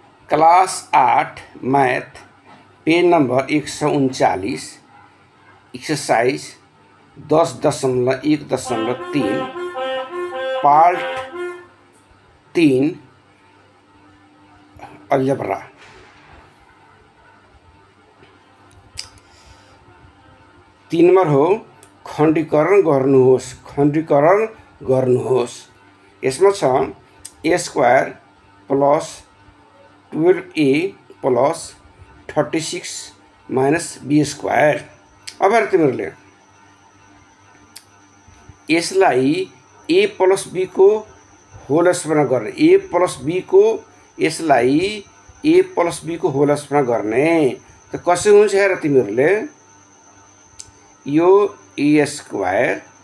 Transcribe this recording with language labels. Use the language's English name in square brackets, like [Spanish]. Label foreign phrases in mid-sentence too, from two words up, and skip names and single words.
[English] class 8 math page number 139 exercise 10.1.3 part 3 algebra. [Nepali] 3 नंबर हो खण्डीकरण गर्नुहोस्। यसमा छ [English] a square plus 12a plus 36 minus b square. [Nepali] अब हेर तिमीहरूले यसलाई [English] a plus b [Nepali] को [English] whole square [Nepali] गर्ने, [English] a plus b [Nepali] को यसलाई [English] a plus b [Nepali] को [English] whole square [Nepali] गर्ने त कसरी हुन्छ हेर तिमीहरूले यो [English] a square.